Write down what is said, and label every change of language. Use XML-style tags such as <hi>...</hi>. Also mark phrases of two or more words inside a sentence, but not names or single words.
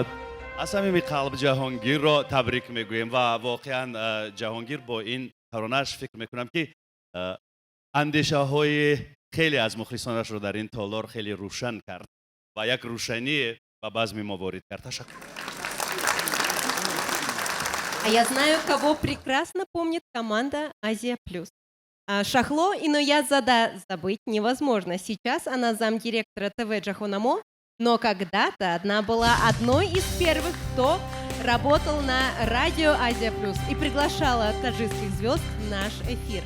<tg>аз ҳамими қалб ҷаҳонгирро табрик мегӯем ва воқеан ҷаҳонгир бо ин таронааш фикр мекунам ки андешаҳои хеле аз мухлисонашро дар ин толор хеле рӯшан кард ва як рӯшание ба базми мо ворид кард. Ташаккур.</tg> <ru>А я знаю, кого прекрасно помнит команда «Азия Плюс». Шахло Иноязада забыть невозможно. Сейчас она замдиректора ТВ «Джахонамо», но когда-то она была одной из первых, кто работал на радио «Азия Плюс» и приглашала таджикских звезд в наш эфир.</ru>